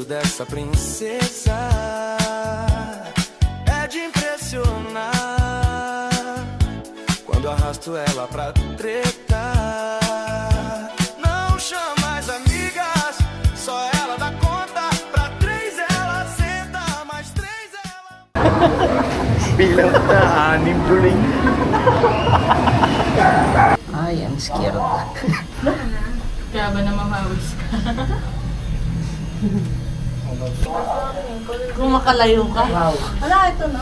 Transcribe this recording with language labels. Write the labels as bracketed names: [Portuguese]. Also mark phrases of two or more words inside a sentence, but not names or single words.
[Portuguese] Essa princesa é de impressionar. Quando arrasto ela pra treta, não chama as amigas, só ela dá conta. Pra 3 ela senta, mais 3 ela... [Filipino] Bilang na 6 tuling. Ay, [English] I'm scared. [Filipino] Kaya ba na mamawis ka? Kung makalayo ka. Wala, ito na.